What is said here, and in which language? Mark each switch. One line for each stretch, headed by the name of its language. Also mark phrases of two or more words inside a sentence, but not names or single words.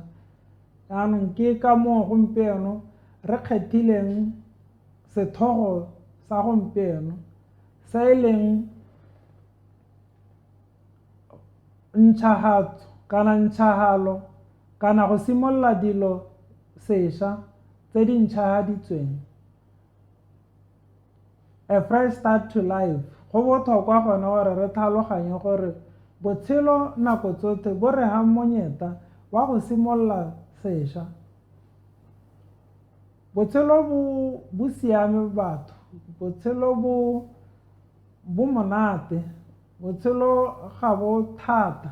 Tswana: Jaanong ke ka moo gompieno re kgethileng sethogo sa gompieno se e leng ntšhagatso kana ntšhagalo kana go simolola dilo sešwa tse di ntšhahaditsweng.
English: A fresh start to life.
Tswana: Go botlhokwa gone gore re tlhaloganye gore botshelo nako tsotlhe bo re gang monyeta wa go simolola sešwa. Botshelo bo siame batho, botshelo bo monate, botshelo ga bo thata.